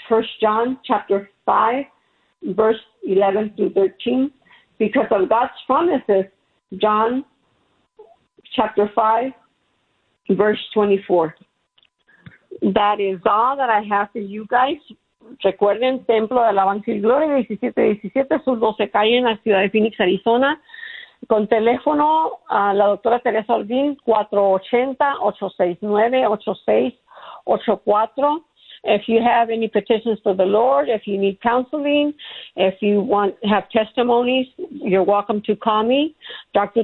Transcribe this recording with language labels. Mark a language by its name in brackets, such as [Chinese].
[English] 1 John chapter 5, verse 11 through 13, because of God's promises, John chapter 5, verse 24. That is all that I have for you guys. [Spanish] Recuerden, Templo de Alabanza y Gloria, 1717, Sur 12 Calle, en la ciudad de Phoenix, Arizona. Con teléfono a la doctora Teresa Ordín, 480-869-8684. [English] If you have any petitions for the Lord, if you need counseling, if you want have testimonies, you're welcome to call me, Dr.